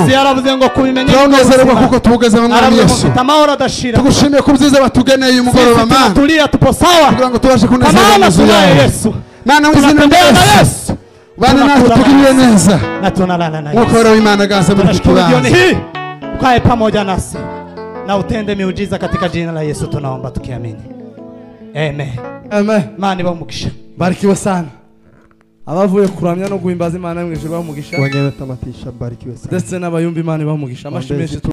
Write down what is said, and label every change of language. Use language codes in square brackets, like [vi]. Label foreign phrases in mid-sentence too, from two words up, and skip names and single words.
[rw] yaravuze ngo kubimenye turanezerwa kuko tubugeze mu mwami Yesu. Tugushimiye ku byiza batugeneye uyu mugoroba Mana, kugira ngo tubashe kunezerwa mu nzu yawe Mana, mu izina rya Yesu. Bana natwe tugirire neza, Mwokozi w'Imana gaza muri iki kibanza, [sw] ukae pamoja nasi na utende miujiza katika jina la Yesu tunaomba tukiamini, amen. Amen. [rw] Imana ibahe umugisha. [sw] Barikiwe sana [rw] abavuye kuramya no guhimbaza Imana mu ijuru, bamugisha [sw] wenyewe tamatisha, barikiwe sana [rw] ndetse n'abayumva Imana ibahe umugisha. Amashimwe